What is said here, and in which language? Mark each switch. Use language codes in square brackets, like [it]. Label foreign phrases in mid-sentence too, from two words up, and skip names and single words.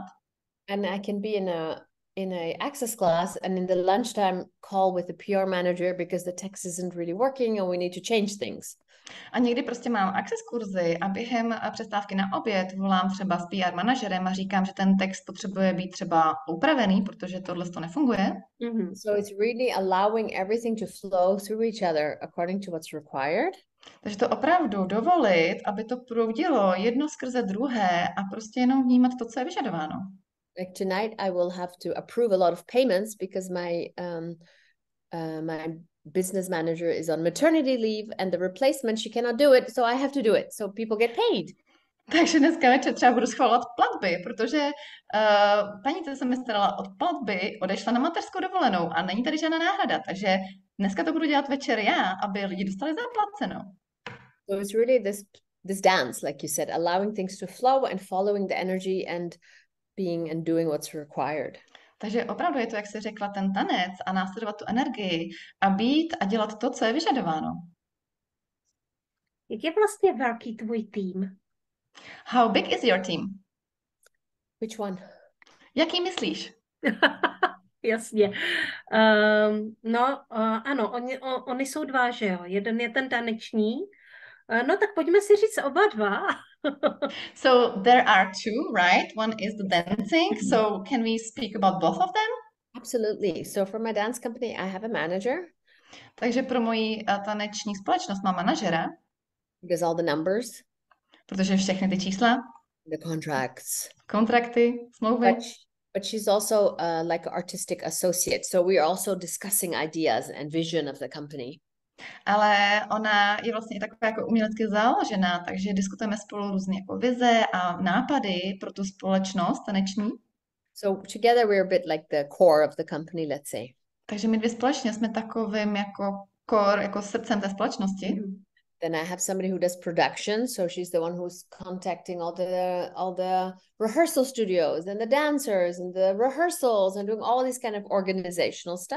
[en] And I can be in a access class and in the lunchtime call with the PR manager because the text isn't really working and we need to change things. [cs] A někdy prostě mám access kurzy a během přestávky na oběd volám třeba s PR manažerem a říkám, že ten text potřebuje být třeba upravený, protože tohle to nefunguje. Mm-hmm. [en] So it's really allowing everything to flow through each other according to what's required. [cs] Takže to opravdu dovolit, aby to proudilo jedno skrze druhé a prostě jenom vnímat to, co je vyžadováno. [en] Like tonight, I will have to approve a lot of payments because my business manager is on maternity leave and the replacement, she cannot do it, so I have to do it. So people get paid. [cs] Takže dneska večer třeba budu schvalovat platby, protože paní, co se mi starala od platby, odešla na mateřskou dovolenou a není tady žádná náhrada, takže dneska to budu dělat večer já, aby lidi dostali zaplaceno. [en] So it's really this dance, like you said, allowing things to flow and following the energy and being and doing what's required. [cs] Takže opravdu je to, jak jsi řekla, ten tanec a následovat tu energii a být a dělat to, co je vyžadováno. Jak je vlastně velký tvůj tým? [en] How big is your team? Which one? [cs] Jaký myslíš? Jasně. Ano, oni jsou dva, že jo? Jeden je ten taneční. No tak pojďme si říct oba dva. [en] So there are two, right? One is the dancing. So can we speak about both of them? Absolutely. So for my dance company, I have a manager. [cs] Takže pro moji taneční společnost mám manažera. [en] Who does all the numbers. [cs] Protože všechny ty čísla. [en] The contracts. [cs] Kontrakty, smlouvy. [en] But she's also like an artistic associate. So we are also discussing ideas and vision of the company. [cs] Ale ona je vlastně i taková jako umělecky založená, takže diskutujeme spolu různé jako vize a nápady pro tu společnost taneční. [en] So together we're a bit like the core of the company, let's say. [cs] Takže my dvě společně jsme takovým jako core, jako srdcem té společnosti. Mm-hmm. [en] Then I have somebody who does production, so she's the one who's contacting all the rehearsal studios and the dancers and the rehearsals and doing all this kind of organizational stuff.